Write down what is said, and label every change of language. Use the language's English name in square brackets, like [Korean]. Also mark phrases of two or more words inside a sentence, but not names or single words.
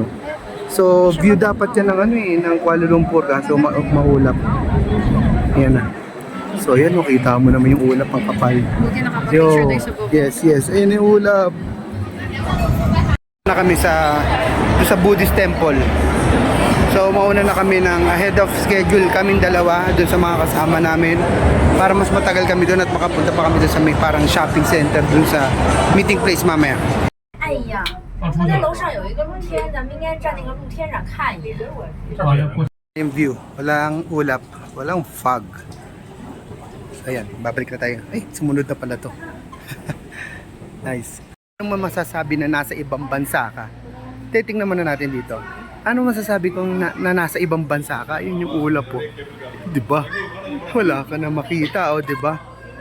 [Filipino] So, view dapat yan ng Kuala Lumpur. Kaso maulap. Ayan na. So, ayan, kita mo naman yung ulap ang kapal. Yo, yes. Ayan yung ulap. Na kami sa [English] Buddhist temple. [Filipino] So mauna na kami ng [English] ahead of schedule [Filipino] kaming dalawa doon sa mga kasama namin para mas matagal kami doon at makapunta pa kami doon sa may parang [English] shopping center [Filipino] doon sa [English] meeting place [Filipino] mamaya. [Chinese] 哎呀，他在楼上有一个露天，咱们应该站那个露天上看一眼。 [Filipino] Yung view, walang ulap, walang fog. So ayan, babalik na tayo. Ay, sumunod na pala to. Nice. Ano masasabi na nasa ibang bansa ka? Titingnan muna natin dito. Ano masasabi kong na nasa ibang bansa ka? Yun yung ulap po. 'Di ba? Wala ka na makita, o 'di ba?